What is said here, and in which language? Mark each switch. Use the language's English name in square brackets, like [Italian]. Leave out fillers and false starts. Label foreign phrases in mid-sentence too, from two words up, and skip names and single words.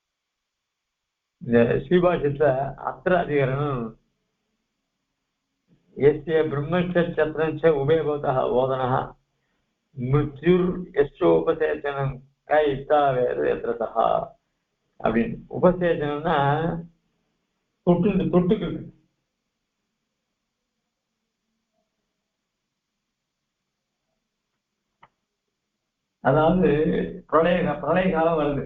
[Tamil] இந்த ஸ்ரீபாஷத்துல அத்திர அதிகாரம் [Sanskrit] यस्य ब्रह्मचर्यत्रञ्च उभयभूतः ओदनः मृत्युर्यस्योपसेचनं कइत्था वेद यत्रसः அப்படின்னு. [Tamil] உபசேச்சனம்னா தொட்டுக்கிறது. அதாவது பிரளய காலம் வருது.